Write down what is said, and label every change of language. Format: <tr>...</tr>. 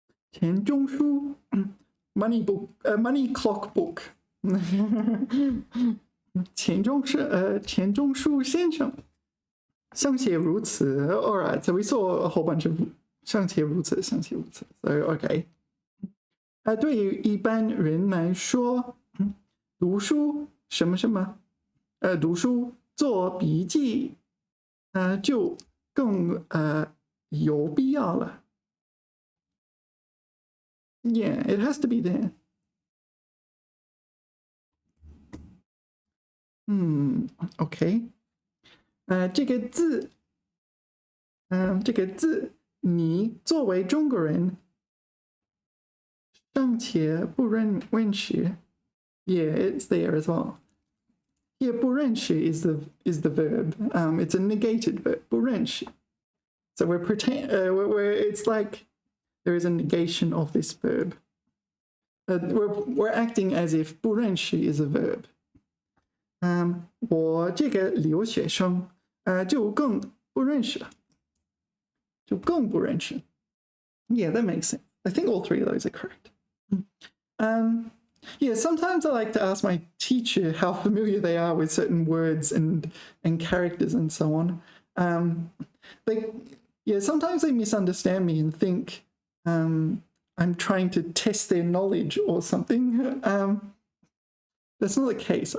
<en>钱钟书 money book, money clock book.</en> <zh>钱钟书先生.尚且如此.</zh> <en>All right, so we saw a whole bunch of 尚且如此, 尚且如此. So, okay.</en> <zh>对于一般人来说, 读书什么什么, 读书做笔记, 就更有必要了.</zh> <en>Yeah, it has to be there. Okay.</en> <zh>这个字你作为中国人尚且不认识.</zh> <en>Yeah, it's there as well. Here, 不认识 is the verb. It's a negated verb. 不认识. So it's like there is a negation of this verb. We're acting as if 不认识 is a verb.</en> <zh>我这个留学生就更不认识了. 就更不认识.</zh> <en>Yeah, that makes sense. I think all three of those are correct. Yeah, sometimes I like to ask my teacher how familiar they are with certain words and characters and so on. Sometimes they misunderstand me and think I'm trying to test their knowledge or something. That's not the case.</en>